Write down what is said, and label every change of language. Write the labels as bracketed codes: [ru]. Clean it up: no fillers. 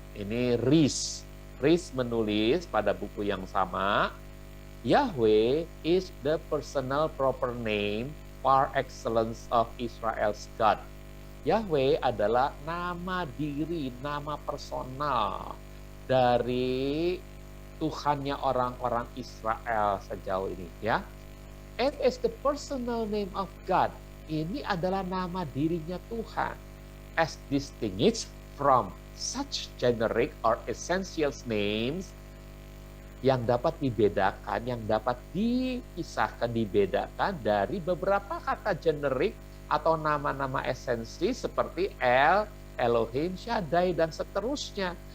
[id] Ini Rees. Rees menulis pada buku yang sama, [en] Yahweh is the personal proper name par excellence of Israel's God. [id] Yahweh adalah nama diri, nama personal dari Tuhannya orang-orang Israel sejauh ini, ya. [en] And is the personal name of God. [id] Ini adalah nama dirinya Tuhan, [en] as distinguished from such generic or essential names [id] yang dapat dibedakan, yang dapat dipisahkan, dibedakan dari beberapa kata generik atau nama-nama esensi seperti El, Elohim, Shaddai, dan seterusnya.